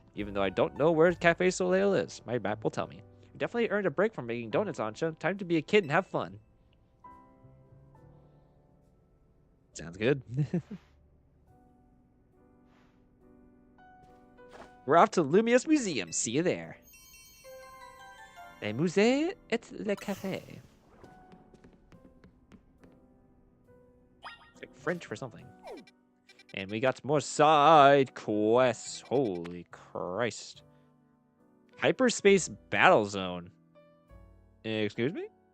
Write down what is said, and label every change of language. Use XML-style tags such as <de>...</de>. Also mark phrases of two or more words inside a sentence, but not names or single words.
<en>Even though I don't know where Cafe Soleil is, my map will tell me. You definitely earned a break from making donuts, Ansha. Time to be a kid and have fun. Sounds good. We're off to Lumios Museum. See you there.</en> <fr>Le musée et le café.</fr> <en>It's like French for something. And we got more side quests. Holy Christ. Hyperspace Battle Zone. Excuse me?</en>